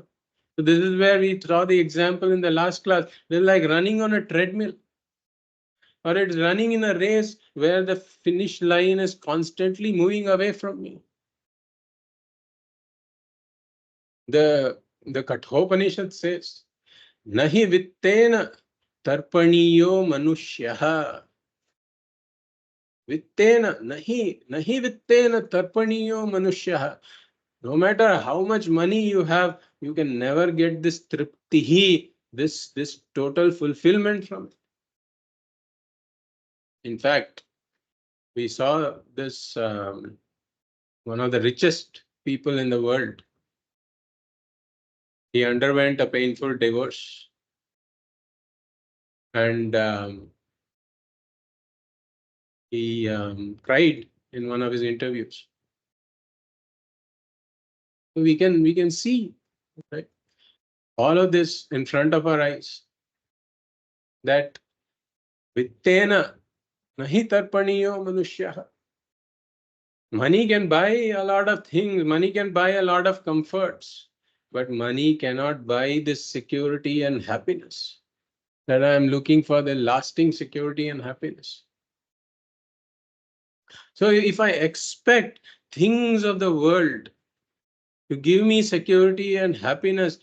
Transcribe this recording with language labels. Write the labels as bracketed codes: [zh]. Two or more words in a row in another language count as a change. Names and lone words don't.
[en] So this is where we saw the example in the last class. They're like running on a treadmill. Or it's running in a race where the finish line is constantly moving away from me. The Kathopanishad says, [sa] Nahi vittena tarpaniyo manushyaha. Vittena, nahi vittena tarpaniyo manushyaha. [en] No matter how much money you have, you can never get this triptihi, this total fulfillment from it. In fact, we saw this one of the richest people in the world. He underwent a painful divorce, and he cried in one of his interviews. So we can see, right, all of this in front of our eyes, that [sa] vittena nahi tarpaniyo manushyaha. [en] Money can buy a lot of things, money can buy a lot of comforts, but money cannot buy this security and happiness that I am looking for, the lasting security and happiness. So if I expect things of the world to give me security and happiness.